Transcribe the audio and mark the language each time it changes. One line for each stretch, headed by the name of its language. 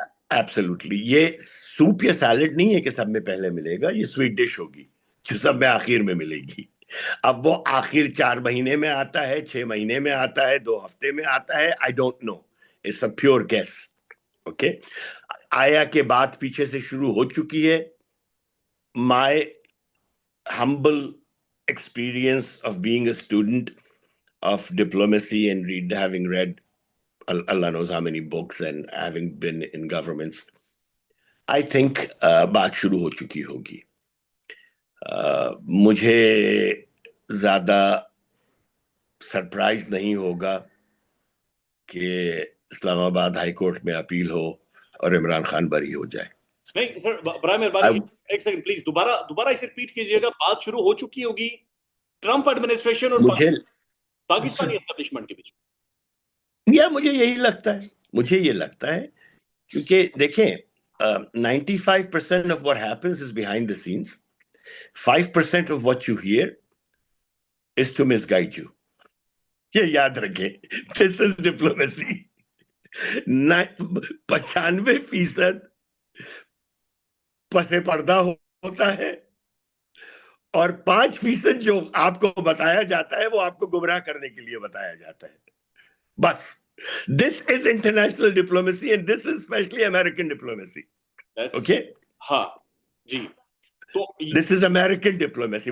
Urdu: Absolutely یہ soup یا salad نہیں ہے کہ سب میں پہلے ملے گا، یہ سویٹ ڈش ہوگی جو سب میں آخر میں ملے گی. اب وہ آخر 4 مہینے میں آتا ہے، 6 مہینے میں آتا ہے، 2 ہفتے میں آتا ہے،
English: I don't know, it's a pure guess.
Urdu: Okay, آیا کہ بات پیچھے سے شروع ہو چکی ہے.
English: my humble experience of being a student of diplomacy and having read Allah knows how many books and having been in governments, I think
Urdu: بات شروع ہو چکی ہوگی. مجھے زیادہ سرپرائز نہیں ہوگا کہ اسلام آباد ہائی کورٹ میں اپیل ہو اور عمران خان بری ہو جائے. نہیں سر، برائے مہربانی ایک سیکنڈ پلیز دوبارہ اسے ریپیٹ کیجیے گا. بات شروع ہو چکی ہوگی ٹرمپ ایڈمنسٹریشن اور مجھے پاکستانی اسٹیبلشمنٹ کے بیچ؟ مجھے یہی لگتا ہے، مجھے یہ لگتا ہے کیونکہ دیکھیں
English: 95% of what happens is behind the scenes. 5% of what you hear is to misguide you.
Urdu: یہ یاد رکھیں.
English: This is diplomacy.
Urdu: 95% پس پردہ ہوتا ہے اور 5% جو آپ کو بتایا جاتا ہے وہ آپ کو گمراہ کرنے کے لیے بتایا جاتا ہے. بس
English: this is international diplomacy and this is especially American diplomacy. Okay?
Urdu: ہاں جی. تو
English: This is American diplomacy.